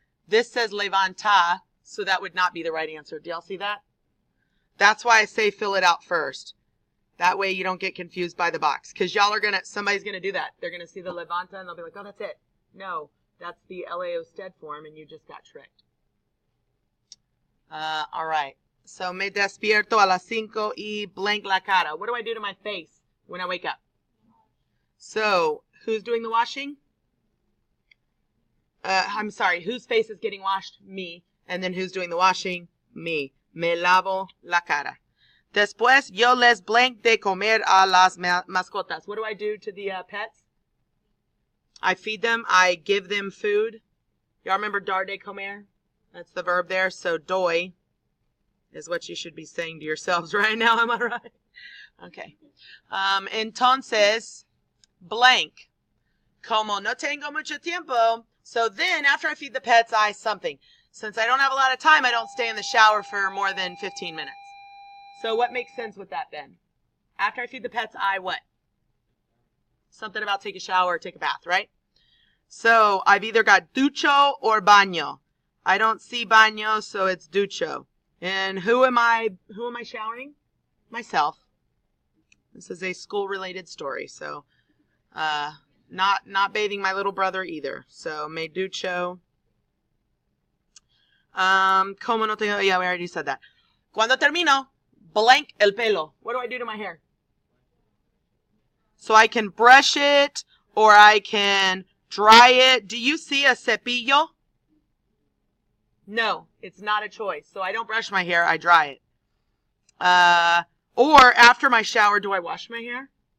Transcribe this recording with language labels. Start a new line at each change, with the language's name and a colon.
English: This says levanta, so that would not be the right answer. Do y'all see that? That's why I say fill it out first. That way you don't get confused by the box. Because y'all are going to, somebody's going to do that. They're going to see the levanta and they'll be like, oh, that's it. No, that's the LAO stead form and you just got tricked. All right.
Spanish: So me despierto a las 5 y blank la cara.
English: What do I do to my face when I wake up? So who's doing the washing? I'm sorry. Whose face is getting washed? Me. And then who's doing the washing?
Spanish: Me. Me lavo la cara. Después yo les blank de comer a las mascotas.
English: What do I do to the pets? I feed them. I give them food. Y'all remember
Spanish: dar de comer?
English: That's the verb there. So doy is what you should be saying to yourselves right now. Am I right? Okay. Entonces, blank.
Spanish: Como no tengo mucho tiempo.
English: So then, after I feed the pets, I something. Since I don't have a lot of time, I don't stay in the shower for more than 15 minutes. So what makes sense with that then? After I feed the pets, I what? Something about take a shower or take a bath, right? So I've either got ducho or baño. I don't see baño, so it's ducho. And who am I showering? Myself. This is a school-related story, so not bathing my little brother either.
Spanish: So me ducho. Como no tengo,
English: yeah, we already said that.
Spanish: Cuando termino, blank el pelo.
English: What do I do to my hair? So I can brush it or I can dry it. Do you see a cepillo? No, it's not a choice. So I don't brush my hair, I dry it. Or after my shower, do I wash my hair?